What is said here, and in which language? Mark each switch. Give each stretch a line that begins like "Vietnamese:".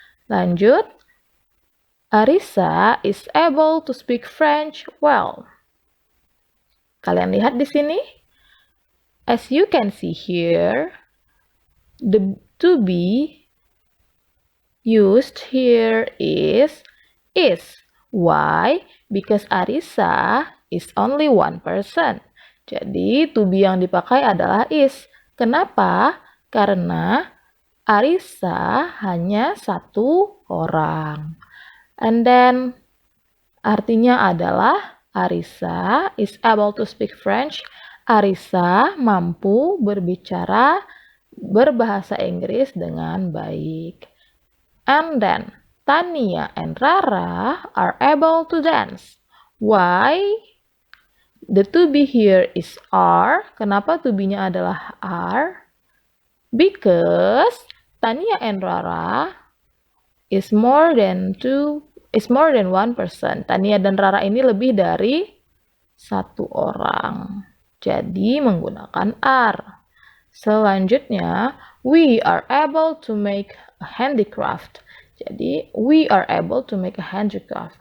Indonesian: Lanjut,
English: Arissa is able to speak French well.
Indonesian: Kalian lihat di sini?
English: As you can see here, the to be used here is. Why? Because Arissa is only one person.
Indonesian: Jadi, to be yang dipakai adalah is. Kenapa? Karena Arissa hanya satu orang.
English: And then,
Indonesian: artinya adalah
English: Arissa is able to speak French.
Indonesian: Arissa mampu berbicara berbahasa Inggris dengan baik.
English: And then, Tania and Rara are able to dance. Why? The to be here is are.
Indonesian: Kenapa to be-nya adalah are?
English: Because Tania and Rara is more than one person.
Indonesian: Tania dan Rara ini lebih dari satu orang. Jadi menggunakan are. Selanjutnya,
English: we are able to make a handicraft.
Indonesian: Jadi,
English: we are able to make a handicraft.